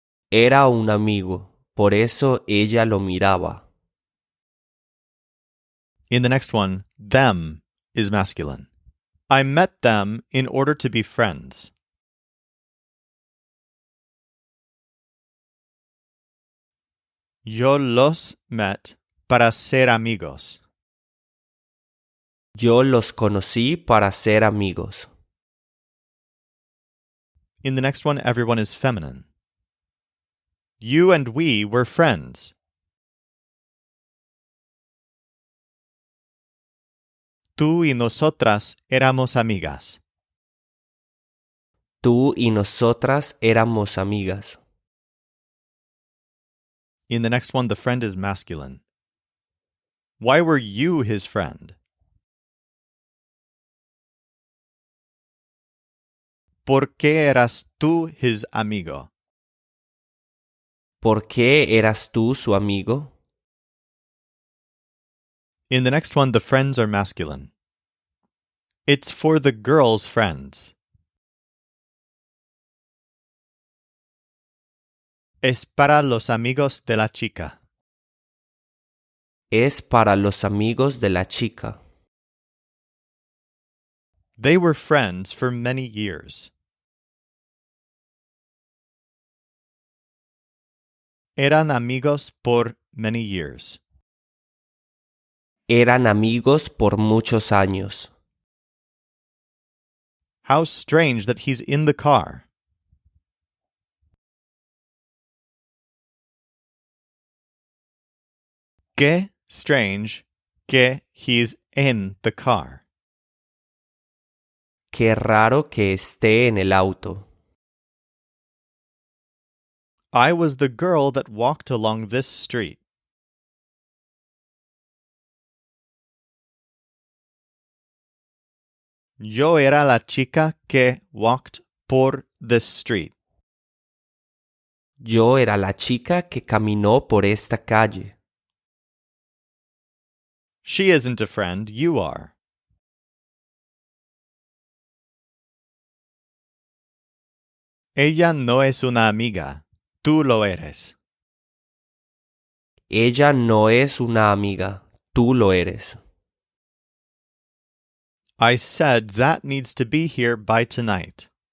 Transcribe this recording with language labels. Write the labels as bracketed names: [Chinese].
[Spanish] Era un amigo, por eso ella lo miraba. [English] In the next one, them is masculine. I met them in order to be friends. [Spanish] Yo los [English] met [Spanish] para ser amigos. Yo los conocí para ser amigos. [English] In the next one, everyone is feminine. You and we were friends. [Spanish] Tú y nosotras éramos amigas. Tú y nosotras éramos amigas. [English] In the next one, the friend is masculine. Why were you his friend? [Spanish] ¿Por qué eras tú [English] his [Spanish] amigo? ¿Por qué eras tú su amigo? [English] In the next one, the friends are masculine. It's for the girl's friends. [Spanish] Es para los amigos de la chica. Es para los amigos de la chica. [English] They were friends for many years. [Spanish] Eran amigos por [English] many years. [Spanish] Eran amigos por muchos años. [English] How strange that he's in the car. [Spanish] Qué [English] strange [Spanish] que [English] he's in the car. [Spanish] Qué raro que esté en el auto. [English] I was the girl that walked along this street. [Spanish] Yo era la chica que [English] walked [Spanish] por [English] this street. [Spanish] Yo era la chica que caminó por esta calle. [English] She isn't a friend, you are. [Spanish] Ella no es una amiga, tú lo eres. Ella no es una amiga, tú lo eres. [English] I said that needs to be here by tonight.